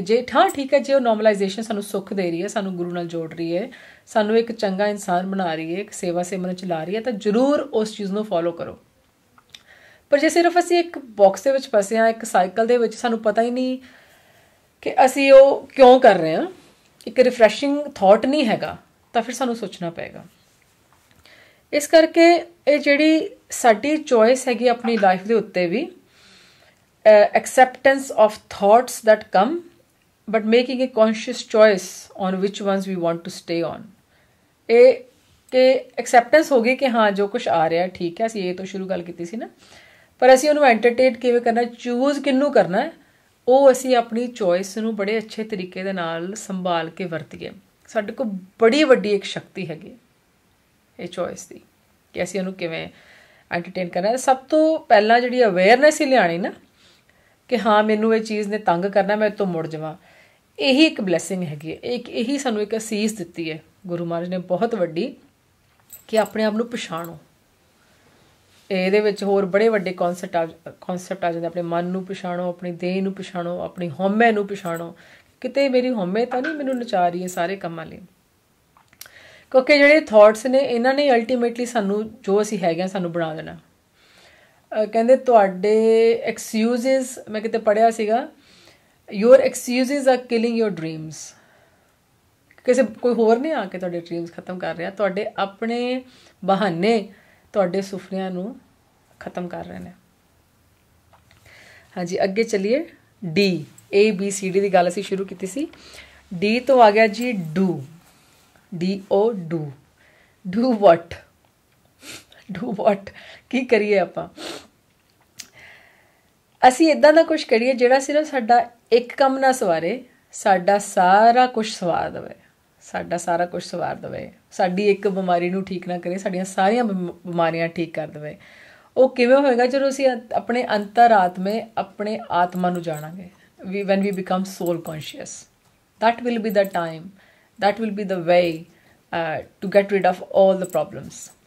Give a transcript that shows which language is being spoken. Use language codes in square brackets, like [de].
[pa] ਜੇ ਹਾਂ ਠੀਕ ਹੈ, ਜੇ ਉਹ ਨੋਰਮਲਾਈਜੇਸ਼ਨ ਸਾਨੂੰ ਸੁੱਖ ਦੇ ਰਹੀ ਹੈ, ਸਾਨੂੰ ਗੁਰੂ ਨਾਲ ਜੋੜ ਰਹੀ ਹੈ, ਸਾਨੂੰ ਇੱਕ ਚੰਗਾ ਇਨਸਾਨ ਬਣਾ ਰਹੀ ਹੈ, ਇੱਕ ਸੇਵਾ ਸਿਮਰਨ ਚਲਾ ਰਹੀ ਹੈ, ਤਾਂ ਜ਼ਰੂਰ ਉਸ ਚੀਜ਼ ਨੂੰ ਫੋਲੋ ਕਰੋ। ਪਰ ਜੇ ਸਿਰਫ ਅਸੀਂ ਇੱਕ ਬਾਕਸ ਦੇ ਵਿੱਚ ਫਸੇ ਹਾਂ, ਇੱਕ ਸਾਈਕਲ ਦੇ ਵਿੱਚ, ਸਾਨੂੰ ਪਤਾ ਹੀ ਨਹੀਂ ਕਿ ਅਸੀਂ ਉਹ ਕਿਉਂ ਕਰ ਰਹੇ ਹਾਂ, ਇੱਕ ਰਿਫਰੈਸ਼ਿੰਗ ਥੋਟ ਨਹੀਂ ਹੈਗਾ, ਤਾਂ ਫਿਰ ਸਾਨੂੰ ਸੋਚਣਾ ਪਏਗਾ। ਇਸ ਕਰਕੇ ਇਹ ਜਿਹੜੀ ਸਾਡੀ ਚੋਇਸ ਹੈਗੀ ਆਪਣੀ ਲਾਈਫ ਦੇ ਉੱਤੇ ਵੀ, [en] acceptance of thoughts that come, but making a conscious choice on which ones we want to stay on. [pa] ਇਹ ਕਿ acceptance ਹੋ ਗਈ ਕਿ ਹਾਂ ਜੋ ਕੁਛ ਆ ਰਿਹਾ ਠੀਕ ਹੈ, ਅਸੀਂ ਇਹ ਤੋਂ ਸ਼ੁਰੂ ਗੱਲ ਕੀਤੀ ਸੀ ਨਾ, ਪਰ ਅਸੀਂ ਉਹਨੂੰ ਐਂਟਰਟੇਨ ਕਿਵੇਂ ਕਰਨਾ, ਚੂਜ਼ ਕਿਹਨੂੰ ਕਰਨਾ, ਉਹ ਅਸੀਂ ਆਪਣੀ ਚੋਇਸ ਨੂੰ ਬੜੇ ਅੱਛੇ ਤਰੀਕੇ ਦੇ ਨਾਲ ਸੰਭਾਲ ਕੇ ਵਰਤੀਏ। ਸਾਡੇ ਕੋਲ ਬੜੀ ਵੱਡੀ ਇੱਕ ਸ਼ਕਤੀ ਹੈਗੀ ਇਹ ਚੋਇਸ ਦੀ, ਕਿ ਅਸੀਂ ਉਹਨੂੰ ਕਿਵੇਂ ਐਂਟਰਟੇਨ ਕਰਨਾ। ਸਭ ਤੋਂ ਪਹਿਲਾਂ ਜਿਹੜੀ ਅਵੇਅਰਨੈਸ ਹੀ ਲਿਆਉਣੀ ਨਾ, ਕਿ ਹਾਂ ਮੈਨੂੰ ਇਹ ਚੀਜ਼ ਨੇ ਤੰਗ ਕਰਨਾ, ਮੈਂ ਇਹ ਤੋਂ ਮੁੜ ਜਾਵਾਂ, ਇਹੀ ਇੱਕ ਬਲੈਸਿੰਗ ਹੈਗੀ ਹੈ। ਇਹੀ ਸਾਨੂੰ ਇੱਕ ਅਸੀਸ ਦਿੱਤੀ ਹੈ ਗੁਰੂ ਮਹਾਰਾਜ ਨੇ ਬਹੁਤ ਵੱਡੀ, ਕਿ ਆਪਣੇ ਆਪ ਨੂੰ ਪਛਾਣੋ। ਇਹਦੇ ਵਿੱਚ ਹੋਰ ਬੜੇ ਵੱਡੇ ਕੌਨਸੈਪਟ ਆ ਜਾਂਦੇ, ਆਪਣੇ ਮਨ ਨੂੰ ਪਛਾਣੋ, ਆਪਣੀ ਦੇਹ ਨੂੰ ਪਛਾਣੋ, ਆਪਣੀ ਹਉਮੈ ਨੂੰ ਪਛਾਣੋ। ਕਿਤੇ ਮੇਰੀ ਹਉਮੈ ਤਾਂ ਨਹੀਂ ਮੈਨੂੰ ਨਚਾ ਰਹੀ ਹੈ ਸਾਰੇ ਕੰਮਾਂ ਲਈ, ਕਿਉਂਕਿ ਜਿਹੜੇ ਥੋਟਸ ਨੇ ਇਹਨਾਂ ਨੇ ਅਲਟੀਮੇਟਲੀ ਸਾਨੂੰ ਜੋ ਅਸੀਂ ਹੈਗੇ ਹਾਂ ਸਾਨੂੰ ਬਣਾ ਦੇਣਾ। ਕਹਿੰਦੇ ਤੁਹਾਡੇ ਐਕਸਕਿਊਜ਼ਿਸ, ਮੈਂ ਕਿਤੇ ਪੜ੍ਹਿਆ ਸੀਗਾ, [en] Your excuses are killing your dreams. [pa] ਕਿਸੇ ਕੋਈ ਹੋਰ ਨਹੀਂ ਆ ਕੇ ਤੁਹਾਡੇ ਡ੍ਰੀਮਸ ਖਤਮ ਕਰ ਰਿਹਾ, ਤੁਹਾਡੇ ਆਪਣੇ ਬਹਾਨੇ ਤੁਹਾਡੇ ਸੁਪਨਿਆਂ ਨੂੰ ਖਤਮ ਕਰ ਰਹੇ ਨੇ। ਹਾਂਜੀ ਅੱਗੇ ਚੱਲੀਏ। ਡੀ, ABCD ਦੀ ਗੱਲ ਅਸੀਂ ਸ਼ੁਰੂ ਕੀਤੀ ਸੀ। ਡੀ ਤੋਂ ਆ ਗਿਆ ਜੀ do, DO do. [en] Do what? [pa] Do ਵਾਟ ਕੀ ਕਰੀਏ ਆਪਾਂ? ਅਸੀਂ ਇੱਦਾਂ ਦਾ ਕੁਛ ਕਰੀਏ ਜਿਹੜਾ ਸਿਰਫ ਸਾਡਾ ਇੱਕ ਕੰਮ ਨਾ ਸਵਾਰੇ, ਸਾਡਾ ਸਾਰਾ ਕੁਛ ਸਵਾਰ ਦੇਵੇ, ਸਾਡਾ ਸਾਰਾ ਕੁਛ ਸਵਾਰ ਦੇਵੇ। ਸਾਡੀ ਇੱਕ ਬਿਮਾਰੀ ਨੂੰ ਠੀਕ ਨਾ ਕਰੇ, ਸਾਡੀਆਂ ਸਾਰੀਆਂ ਬਿਮਾਰੀਆਂ ਠੀਕ ਕਰ ਦੇਵੇ। ਉਹ ਕਿਵੇਂ ਹੋਏਗਾ? ਜਦੋਂ ਅਸੀਂ ਆਪਣੇ ਅੰਤਰਾਤਮੇ ਆਪਣੇ ਆਤਮਾ ਨੂੰ ਜਾਣਾਂਗੇ। [en] when we become soul conscious, that will be the time, that will be the way to get rid of all the problems.